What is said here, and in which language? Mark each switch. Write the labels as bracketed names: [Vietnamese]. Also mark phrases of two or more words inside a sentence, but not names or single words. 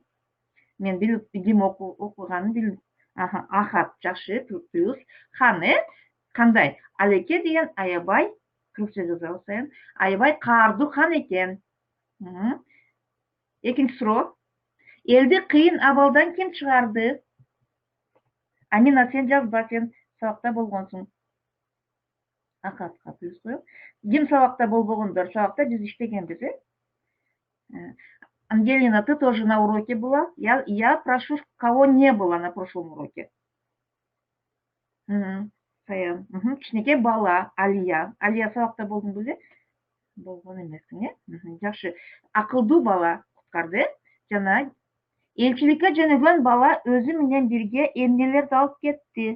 [Kyrgyz] Мен билип, ким окуганын билдим. Ахат, жакшы, плюс. Хан, кандай? Алеке деген аябай, кыргызча жаза салайын, аябай каардуу хан экен. Экинчи суроо: Элди кыйын абалдан ким чыгарды? Амина сен жазба, сен сабакта болгонсуң. Акатка плюс коюп. Ким сабакта болбогондор, сабакта биз иштегенбиз, [Russian] Ангелина, ты тоже на уроке была? Я прошу, кого не было на прошлом уроке. [Kyrgyz] Саян. Кичинекей бала, Алия. Алия сабакта болдуң беле? Болгон эмессиң, Жакшы. Акылдуу бала куткарды. Жана элчиликке жөнөгөн бала өзү менен бирге эмнелерди алып кетти?